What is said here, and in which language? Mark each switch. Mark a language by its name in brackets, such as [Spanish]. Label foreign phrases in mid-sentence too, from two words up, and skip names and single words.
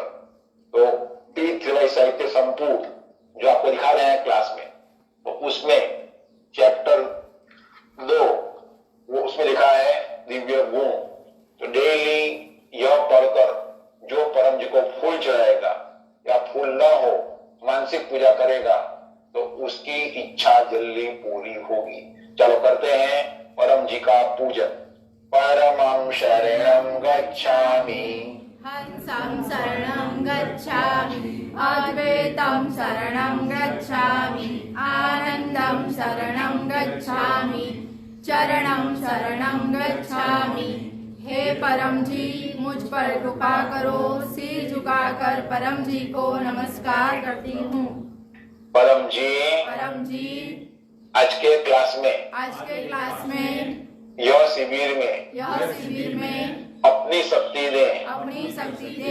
[Hindi] तो P3Y साहित्य संपूर्ण जो आपको दिखा रहे हैं क्लास में, तो उसमें चैप्टर 2 वो उसमें लिखा है दिव्य गुण। तो डेली यह पढ़कर जो परम जी को फूल चढ़ाएगा या फूल न हो, मानसिक पूजा करेगा, तो उसकी इच्छा जल्दी पूरी होगी। चलो करते हैं परम जी का पूजन। [Sanskrit] परमं शरणं गच्छामि, हंसं शरणं गच्छामि, अद्वैतं शरणं गच्छामि, आनंदं शरणं गच्छामि, चरणं शरणं गच्छामि। [Hindi] हे परम जी, मुझ पर कृपा करो। सिर झुकाकर परम जी को नमस्कार करती हूँ। परम जी आज के क्लास में यह शिविर में अपनी शक्ति दे।